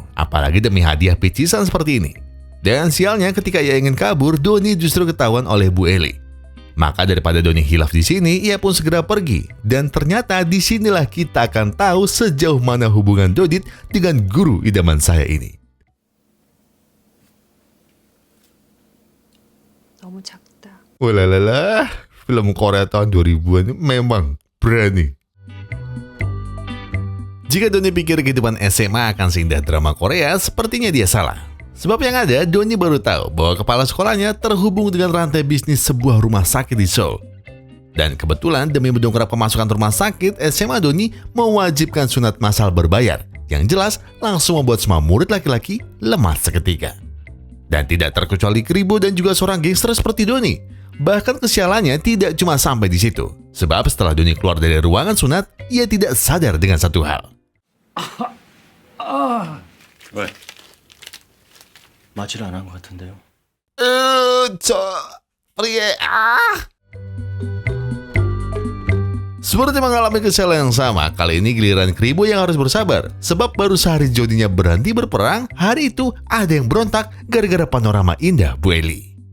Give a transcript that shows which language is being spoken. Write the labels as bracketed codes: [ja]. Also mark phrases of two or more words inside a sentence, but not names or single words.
[id] Apalagi demi hadiah picisan seperti ini. Dan sialnya ketika ia ingin kabur, Doni justru ketahuan oleh Bu Eli. Maka daripada Doni hilaf di sini, ia pun segera pergi. Dan ternyata disinilah kita akan tahu sejauh mana hubungan Dodit dengan guru idaman saya ini. [ko] 너무 작다. [id] Walalala, film Korea tahun 2000-an memang berani. Jika Doni pikir kehidupan SMA akan seindah drama Korea, sepertinya dia salah. Sebab yang ada, Doni baru tahu bahwa kepala sekolahnya terhubung dengan rantai bisnis sebuah rumah sakit di Seoul. Dan kebetulan demi mendongkrak pemasukan rumah sakit, SMA Doni mewajibkan sunat massal berbayar. Yang jelas langsung membuat semua murid laki-laki lemas seketika. Dan tidak terkecuali Kribo dan juga seorang gangster seperti Doni. Bahkan kesialannya tidak cuma sampai di situ. Sebab setelah Doni keluar dari ruangan sunat, ia tidak sadar dengan satu hal. [ko] 왜? 맞지를 않은 것 같은데요. [id] Seperti mengalami kesalahan yang sama, kali ini giliran Kribo yang harus bersabar. Sebab baru sehari Jodinya berhenti berperang, hari itu ada yang berontak gara-gara panorama indah Bu Eli.